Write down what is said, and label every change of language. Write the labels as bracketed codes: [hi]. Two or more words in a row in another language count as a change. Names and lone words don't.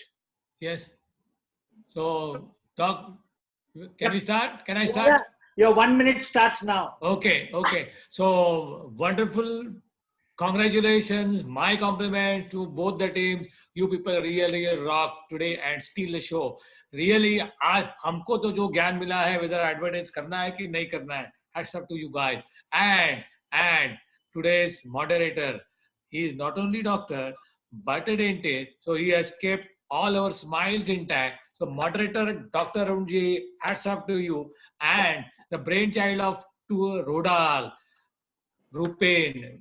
[en] Yes. So, Doc, can we start? Can I start? Yeah. Your 1 minute starts now. Okay. Okay. So, wonderful. Congratulations. My compliment to both the teams. You people really rock today and steal the show. Really, [hi] आज हमको तो जो ज्ञान मिला है [en] whether advertise [hi] करना है कि नहीं करना है. [en] Hats off to you guys. And today's moderator, he is not only doctor but a dentist. So he has kept all our smiles intact. So moderator, Dr. Arunji, hats off to you. And the brainchild of Rodal, Rupen.